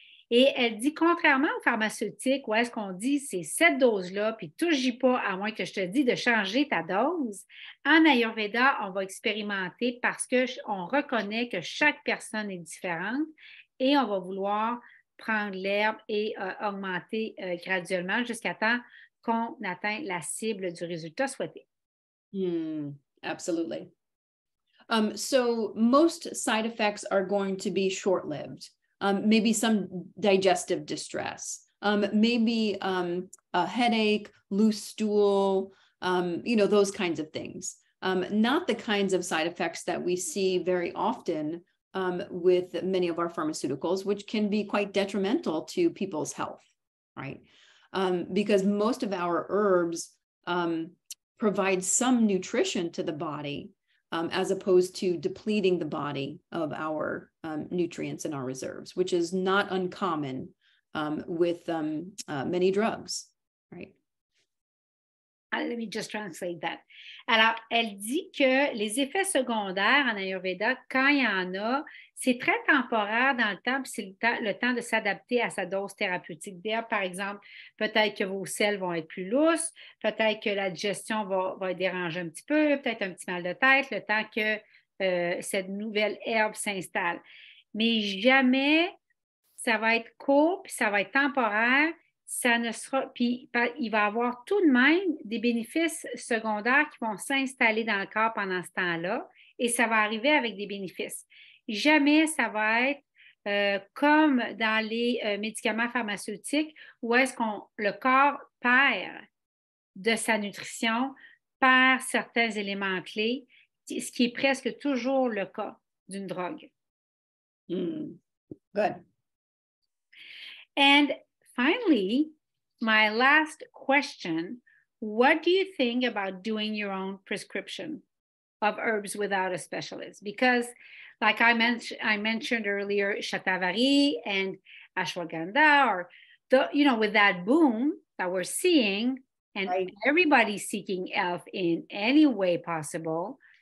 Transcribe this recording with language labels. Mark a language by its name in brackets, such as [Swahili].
[French] Et elle dit, contrairement aux pharmaceutiques, où est-ce qu'on dit c'est cette dose-là, puis touche-y pas, à moins que je te dise de changer ta dose, en Ayurveda, on va expérimenter parce qu'on reconnaît que chaque personne est différente et on va vouloir prendre l'herbe et augmenter graduellement jusqu'à temps qu'on atteint la cible du résultat souhaité. [English] Absolutely. So most side effects are going to be short-lived. Maybe some digestive distress, maybe a headache, loose stool, those kinds of things. Not the kinds of side effects that we see very often with many of our pharmaceuticals, which can be quite detrimental to people's health, right? Because most of our herbs provide some nutrition to the body, as opposed to depleting the body of our nutrients and our reserves, which is not uncommon with many drugs, right? Let me just translate that. [French] Alors, elle dit que les effets secondaires en Ayurveda, quand il y en a, c'est très temporaire dans le temps, puis c'est le temps de s'adapter à sa dose thérapeutique d'herbe. Par exemple, peut-être que vos selles vont être plus lousses, peut-être que la digestion va être dérangée un petit peu, peut-être un petit mal de tête, le temps que cette nouvelle herbe s'installe. Mais jamais ça va être court, puis ça va être temporaire. Ça ne sera, puis il va y avoir tout de même des bénéfices secondaires qui vont s'installer dans le corps pendant ce temps-là. et ça va arriver avec des bénéfices. Jamais ça va être comme dans les médicaments pharmaceutiques où est-ce que le corps perd de sa nutrition, perd certains éléments clés, ce qui est presque toujours le cas d'une drogue. [English] Good. And finally, my last question, what do you think about doing your own prescription of herbs without a specialist? Because like I mentioned earlier, Shatavari and Ashwagandha, or with that boom that we're seeing, and everybody's seeking health in any way possible.